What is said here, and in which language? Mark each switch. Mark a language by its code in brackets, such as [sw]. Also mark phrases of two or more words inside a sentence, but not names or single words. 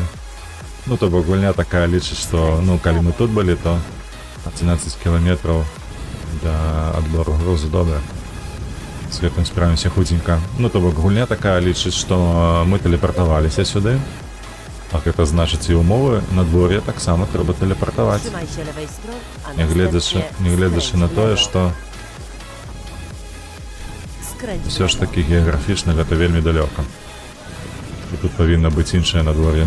[be] Ну, то бок гульня такая лічыць, што, ну, калі мы тут былі, то 11 кіламетраў да адбору грузу добра. З гэтым справімся хутенька. Ну, то бок гульня такая лічыць, што мы тэлепартаваліся сюды. А гэта значыць і ўмовы надвор'я таксама трэба тэлепартаваць. [pl] Trzymaj się lewej strony, a [be] Не гледзячы на тое, што [pl] skręć w [be] ўсё ж [pl] lewo. [be] такі геаграфічна гэта вельмі далёка. І тут павінна быць іншае надвор'е.